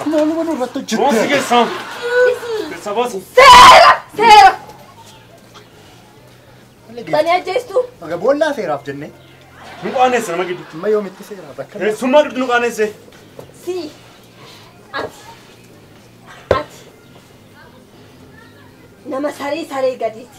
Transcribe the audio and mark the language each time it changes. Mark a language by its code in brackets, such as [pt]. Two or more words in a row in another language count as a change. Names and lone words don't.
[it] No, non ho fatto giù. Bossi che sa? Che sa bossi? [om] Seera! Tani ajjeestu? Aga boollaa seeraaf jennee. Nu qaanessa nama giddu. Amma yoomitti seeraaf akka. Summaa giddu nu qaanesse. Si. Ati. Nama saree gadiiti.